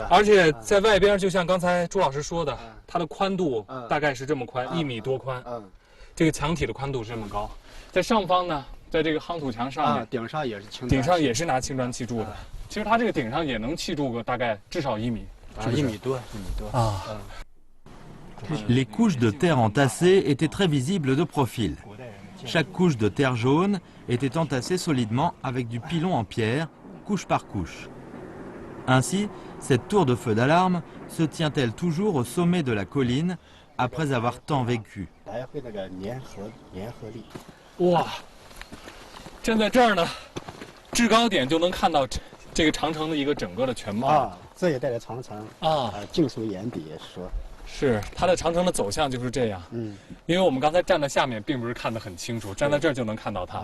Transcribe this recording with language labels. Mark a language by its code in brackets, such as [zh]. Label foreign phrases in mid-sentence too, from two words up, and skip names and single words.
[zh] 而且在外边就像刚才朱老师说的，它的宽度大概是这么宽，1米多宽。这个墙体的宽度是这么高，在上方呢。在这个夯土墙上面，顶上也是青砖，顶上也是拿青砖砌筑的。其实它这个顶上也能砌筑个大概至少1米，1米多 [fr] Les couches de terre entassées étaient très visibles de profil. Chaque couche de terre jaune était entassée solidement avec du pilon en pierre, couche par couche. Ainsi, cette tour de feu d'alarme se tient-elle toujours au sommet de la colline après avoir tant vécu. [zh] 哇！站在这儿呢，制高点就能看到这个长城的一个整个的全貌这一带的长城尽数眼底说。是它的长城的走向就是这样。因为我们刚才站在下面，并不是看得很清楚，站在这儿就能看到它。